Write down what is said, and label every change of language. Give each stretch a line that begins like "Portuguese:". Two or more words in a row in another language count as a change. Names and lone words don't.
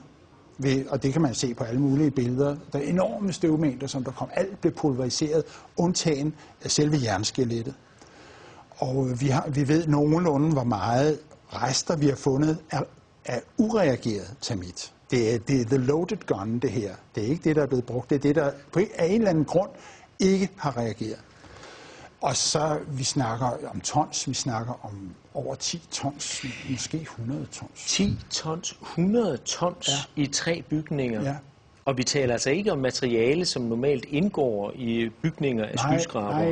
Danish: Og det kan man se på alle mulige billeder. Der er enorme støvmængder, som der kom. Alt blev pulveriseret, undtagen af selve jernskelettet. Og vi ved nogenlunde, hvor meget rester vi har fundet af ureageret termit. Det er
English: the loaded gun,
Danish: det her. Det er ikke det, der er blevet brugt. Det er det, der på af en eller anden grund ikke har reageret. Og så, vi snakker om tons, vi snakker om over 10 tons, måske 100 tons. 10 tons, 100 tons i 3 bygninger. Ja. Og vi taler altså ikke om materiale, som normalt indgår i bygninger af skyskrabere.